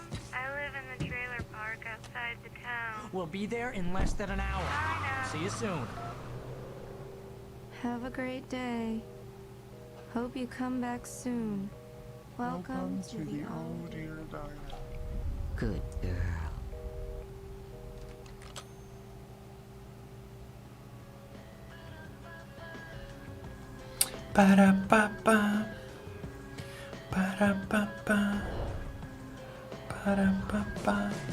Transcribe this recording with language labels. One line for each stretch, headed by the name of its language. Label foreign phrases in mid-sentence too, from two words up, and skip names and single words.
English: I live in the trailer park outside the town. We'll be there in less than an hour. I know. See you soon. Have a great day. Hope you come back soon. Welcome to the old dear diner. Good girl. Para-pa-pa. Para-pa-pa. Para-па-па.